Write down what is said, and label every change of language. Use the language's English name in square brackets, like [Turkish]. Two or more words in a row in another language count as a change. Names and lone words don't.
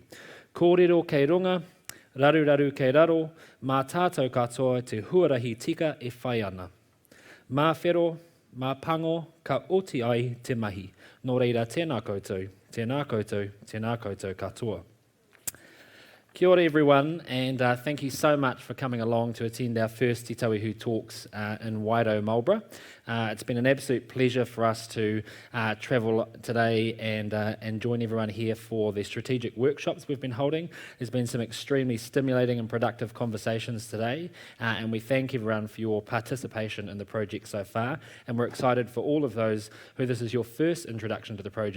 [Māori] Kōrero kei runga, raru kei raro, mā tātou katoa te huarahi tika e whai ana. Mā whero, mā pango, ka oti ai te mahi. Nō reira, tēnā koutou, tēnā koutou, tēnā koutou katoa. Kia ora [English] everyone, and thank you so much for coming along to attend our first Te Tauihu talks in Waido, Marlborough. It's been an absolute pleasure for us to travel today and join everyone here for the strategic workshops we've been holding. There's been some extremely stimulating and productive conversations today, and we thank everyone for your participation in the project so far, and we're excited for all of those who this is your first introduction to the project.